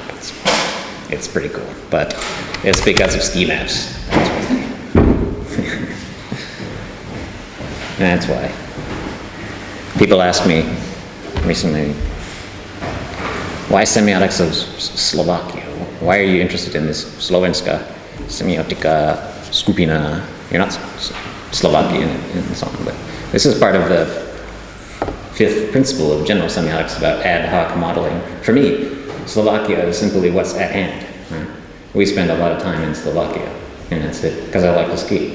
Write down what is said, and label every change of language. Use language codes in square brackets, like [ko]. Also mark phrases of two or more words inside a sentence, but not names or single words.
[en] It's pretty cool, but it's because of ski maps. That's why. People ask me recently, why semiotics of Slovakia? Why are you interested in this [sk] Slovenská, semiotická, skupina? [en] You're not Slovakian and so on, but this is part of the 5th principle of general semiotics about ad hoc modeling. For me, Slovakia is simply what's at hand. Right? We spend a lot of time in Slovakia, and that's it, because I like to ski.